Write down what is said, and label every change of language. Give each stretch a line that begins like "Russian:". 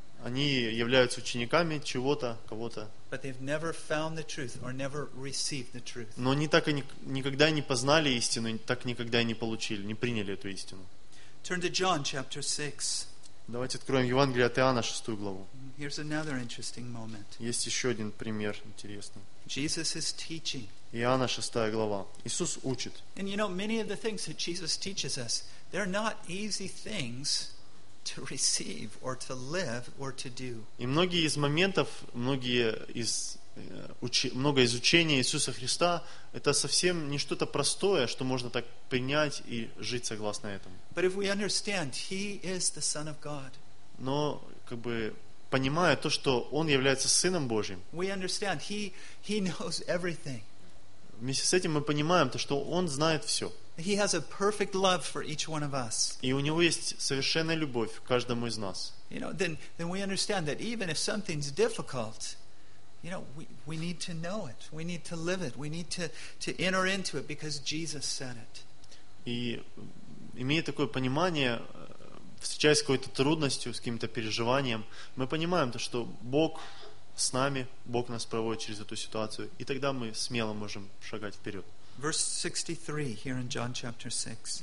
Russian: Они являются учениками чего-то, кого-то. Но они никогда не познали истину, так никогда и не получили, не приняли эту истину.
English: Turn to John, chapter 6.
Russian: Давайте откроем Евангелие от Иоанна, 6 главу.
English: Here's another interesting moment.
Russian: Есть еще один пример интересный.
English: Jesus is teaching.
Russian: Иоанна, 6 глава. Иисус учит.
English: И, you know, many of the things that Jesus teaches us, they're not easy things. To receive or to live or to do.
Russian: И многие из моментов, много из учения Иисуса Христа, это совсем не что-то простое, что можно так принять и жить согласно этому.
English: But if we understand, He is the Son of God.
Russian: Но как бы понимая то, что Он является Сыном Божьим.
English: We understand, He knows everything.
Russian: Вместе с этим мы понимаем то, что Он знает все.
English: He has a perfect love for each one of us.
Russian: И у него есть совершенная любовь к каждому из нас.
English: You know, then we understand that even if something's difficult, you know, we need to know it, we need to live it, we need to enter into it because Jesus said it.
Russian: И имея такое понимание, встречаясь с какой-то трудностью, с каким-то переживанием, мы понимаем то, что Бог с нами, Бог нас проводит через эту ситуацию, и тогда мы смело можем шагать вперед.
English: Verse 63 here in John chapter 6.